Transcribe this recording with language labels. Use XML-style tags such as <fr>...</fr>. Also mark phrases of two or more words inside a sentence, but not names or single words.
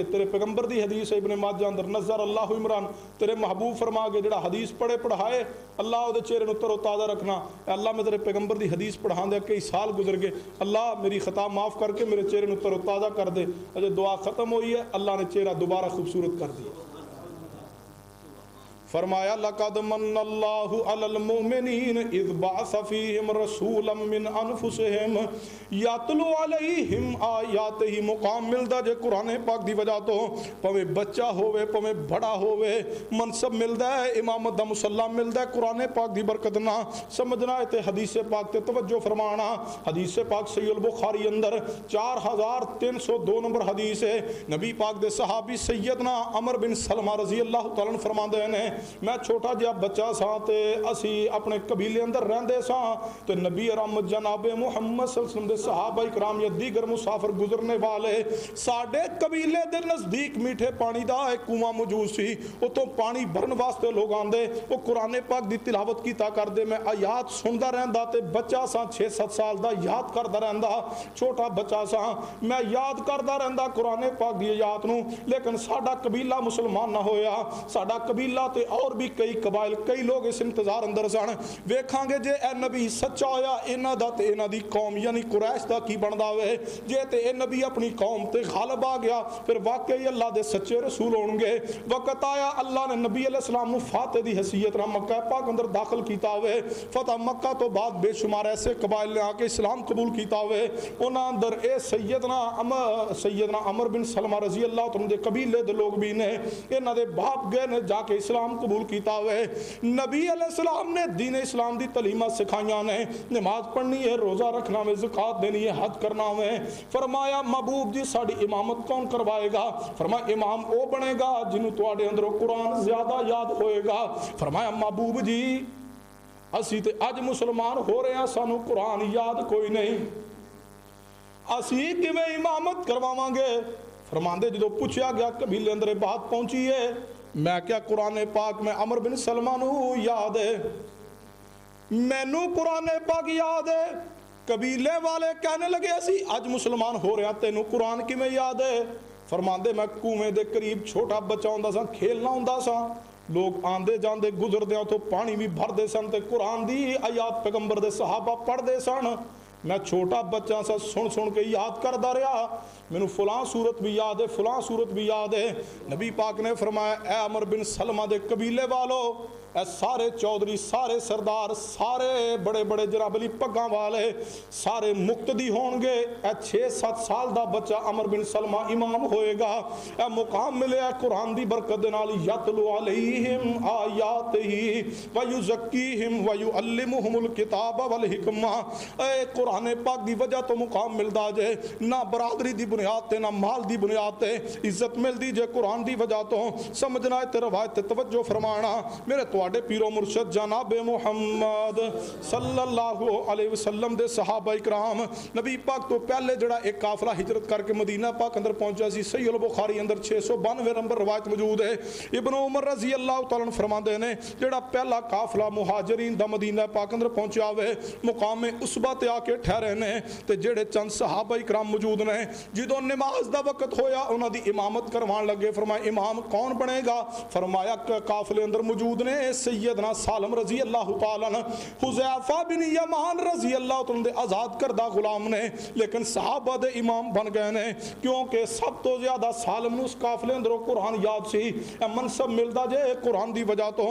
<pa>تیرے پیغمبر دی حدیث ہے ابن ماجہ اندر،</pa> <ar>نظر اللہ عمران،</ar> <pa>تیرے محبوب فرما کے جڑا حدیث پڑھے پڑھائے اللہ دے چہرے نو تر و تازہ رکھنا۔ اے اللہ میں تیرے پیغمبر دی حدیث پڑھاں دے کئی سال گزر گئے، اللہ میری خطا معاف کر کے میرے چہرے نو تر و تازہ کر دے۔ اجے دعا ختم ہوئی ہے، اللہ نے چہرہ دوبارہ خوبصورت کر دیا۔</pa> <ar>فرمایا لقد من اللہ علی المؤمنین اذ بعث فیہم رسولا من انفسہم یتلو علیہم آیاتہ۔</ar> <pa>مقام ملدا جے قرآن پاک دی وجہ تو، پویں بچہ ہوئے پویں بڑا ہوئے، منصب ملدا ہے، امامت دا مسلح ملدا ہے قرآن پاک دی برکت نہ۔ سمجھنا ہے تے حدیث پاک تے توجہ فرمانا۔ حدیث پاک صحیح البخاری اندر 4302 نمبر حدیث ہے۔ نبی پاک دے صحابی سیدنا عمر بن سلمہ</pa> <ar>رضی اللہ تعالیٰ عنہ</ar> <pa>فرماندے ہیں میں چھوٹا جہا بچہ سا تے اسی اپنے قبیلے اندر رہندے سا تے نبی رحمت جناب محمد</pa> <ar>صلی اللہ علیہ وسلم</ar> <pa>دے صحابہ اکرام یا دیگر مسافر گزرنے والے ساڈے قبیلے دے نزدیک میٹھے پانی دا ایک کنواں موجود سی، اتوں پانی بھرن واسطے لوگ آندے، وہ قرآن پاک دی تلاوت کیتا کردے، میں آیات سندا رہندا تے بچہ سا 6-7 سال دا یاد کردا رہندا، چھوٹا بچہ سا میں یاد کردا رہندا قرآن پاک دی آیات نو، لیکن ساڈا قبیلہ مسلمان نہ ہویا۔ ساڈا قبیلہ تے اور بھی کئی قبائل کئی لوگ اس انتظار اندر سن، ویکھاں گے جے اے نبی سچا ہویا انہاں دا تے انہاں دی قوم یعنی قریش دا کی بندا وے، جے تے اے نبی اپنی قوم تے غالب آ گیا پھر واقعی اللہ دے سچے رسول ہون گے۔ وقت آیا اللہ نے نبی</pa> <ar>علیہ السلام</ar> <pa>نو فاتح دی حیثیت نہ مکہ پاک اندر داخل کیتا ہوئے۔ فتح مکہ تو بعد بے شمار ایسے قبائل نے آ کے اسلام قبول کیتا ہوئے، انہاں اندر اے سیدنا عمر بن سلمہ</pa> <ar>رضی اللہ عنہ</ar> <pa>دے قبیلے دے لوگ بھی نے، انہاں دے باپ گئے نے جا کے اسلام قبول کیتا ہوئے۔ نبی علیہ السلام نے دین اسلام دی تعلیمات سکھائیاں نے، نماز پڑھنی ہے، روزہ رکھنا ہے، زکات دینی ہے، حج کرنا ہے۔ فرمایا محبوب جی ساڈی امامت کون کروائے گا؟ فرمایا امام او بنے گا جنہوں تواڈے اندر قرآن زیادہ یاد ہوئے گا۔ فرمایا محبوب جی اسی تے اج مسلمان ہو رہے ہیں، سانو قرآن یاد کوئی نہیں، اسی کیویں امامت کرواواں گے؟ فرماندے جدو پوچھا گیا قبیلے اندر بات پہنچی ہے، میں کیا قرآن پاک میں عمر بن سلمہ نو یاد ہے، مینو قرآن پاک یاد ہے۔ قبیلے والے کہنے لگے اسی اج مسلمان ہو رہے ہیں، تینوں قرآن کی میں یاد ہے؟ فرماندے میں کنویں دے قریب چھوٹا بچہ ہوندا سا، کھیلنا ہوندا سا، لوگ آندے جاندے گزردے تو پانی بھی بھر دے سن تے قرآن دی آیات پیغمبر دے صحابہ پڑھ دے سن، میں چھوٹا بچہ سا سن کے یاد کردا رہا، مینوں فلاں صورت بھی یاد ہے، فلاں صورت بھی یاد ہے۔ نبی پاک نے فرمایا اے عمر بن سلمہ دے قبیلے والو، اے سارے چودھری، سارے سردار، سارے بڑے بڑے جناب علی پگاں والے سارے مقتدی ہون گے، اے 6-7 سال دا بچہ عمر بن سلمہ امام ہوئے گا، اے مقام ملے اے قرآن دی برکت دے نال،</pa> <ar>یتلو علیہم آیاتہ ویزکیہم ویعلمہم الکتاب والحکمہ۔</ar> <pa>اے قرآن پاک دی وجہ تو مقام ملدا جے، نہ برادری دی بنیاد تے نہ مال دی بنیاد تے عزت ملدی جے قرآن دی وجہ تو۔ سمجھنا ہے تے روایت تے توجہ فرمانا، میرے تواڈے پیر و مرشد جناب محمد</pa> <ar>صلی اللہ علیہ وسلم</ar> <pa>دے صحابہ اکرام، نبی پاک تو پہلے جڑا ایک قافلہ ہجرت کر کے مدینہ پاک اندر پہنچا سی، صحیح البخاری اندر 692 نمبر روایت موجود ہے۔ ابن عمر</pa> <ar>رضی اللہ تعالیٰ عنہ</ar> <pa>فرماندے نے جڑا پہلا قافلہ مہاجرین دا مدینہ پاک اندر پہنچا ہوئے، مقام عصبہ تے آ کے ٹھہرے نے تے جڑے چند صحابہ اکرام موجود نے، جدوں نماز دا وقت ہویا انہاں دی امامت کروان لگے۔ فرمایا امام کون بنے گا؟ فرمایا قافلے اندر موجود نے سیدنا سالم</pa> <ar>رضی اللہ تعالیٰ عنہ،</ar> <pa>حذیفہ بن یمان</pa> <ar>رضی اللہ تعالیٰ</ar> <pa>دے آزاد کردہ غلام نے، لیکن صحابہ دے امام بن گئے نے، کیونکہ سب تو زیادہ سالم نو اس قافلے اندر قرآن یاد سی، منصب ملدا جے قرآن دی وجہ تو۔</pa>